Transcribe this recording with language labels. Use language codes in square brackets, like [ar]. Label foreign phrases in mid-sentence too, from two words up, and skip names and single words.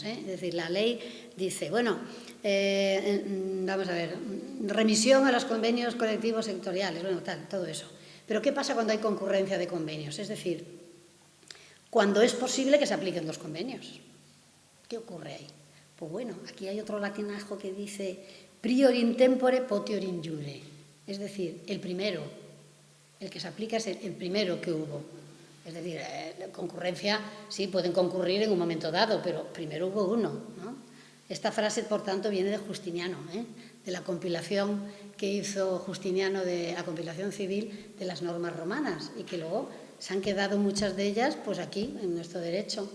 [es] Es decir, la ley dice, bueno, vamos a ver, remisión a los convenios colectivos sectoriales, bueno, tal, todo eso. Pero ¿qué pasa cuando hay concurrencia de convenios? Es decir, cuando es posible que se apliquen 2 convenios. ¿Qué ocurre ahí? Pues bueno, aquí hay otro latinajo que dice [la] prior in tempore potior in iure. [es] Es decir, el primero, el que se aplica es el primero que hubo. Es decir, la concurrencia, sí, pueden concurrir en un momento dado, pero primero hubo uno, ¿no? Esta frase, por tanto, viene de Justiniano, de la compilación que hizo Justiniano, de la compilación civil de las normas romanas, y que luego se han quedado muchas de ellas pues aquí, en nuestro derecho.